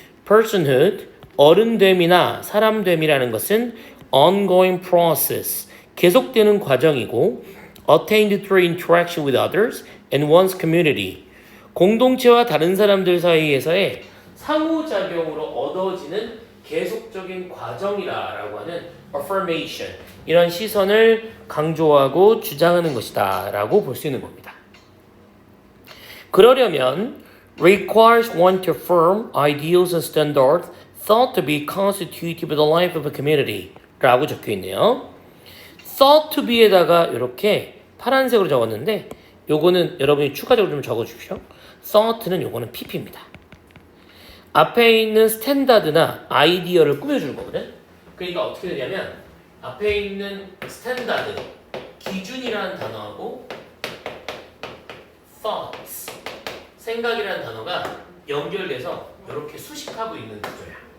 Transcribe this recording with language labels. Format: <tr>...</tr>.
<ko>personhood 어른됨이나 사람됨이라는 것은</ko> <en>ongoing process</en> <ko>계속되는 과정이고</ko> <en>attained through interaction with others and one's community</en> <ko>공동체와 다른 사람들 사이에서의 상호작용으로 얻어지는 계속적인 과정이라고 하는 affirmation 이런 시선을 강조하고 주장하는 것이다 라고 볼 수 있는 겁니다.</ko> <en>그러려면 requires one to affirm ideals and standards thought to be constitutive of the life of a community</en> <ko>라고 적혀 있네요. thought to be에다가 이렇게 파란색으로 적었는데 요거는 여러분이 추가적으로 좀 적어주십시오. thought는 요거는 pp입니다. 앞에 있는 스탠다드나 아이디어를 꾸며주는 거거든. 그러니까 어떻게 되냐면 앞에 있는 스탠다드, 기준이라는 단어하고 thoughts, 생각이라는 단어가 연결돼서 이렇게 수식하고 있는 구조야.</ko>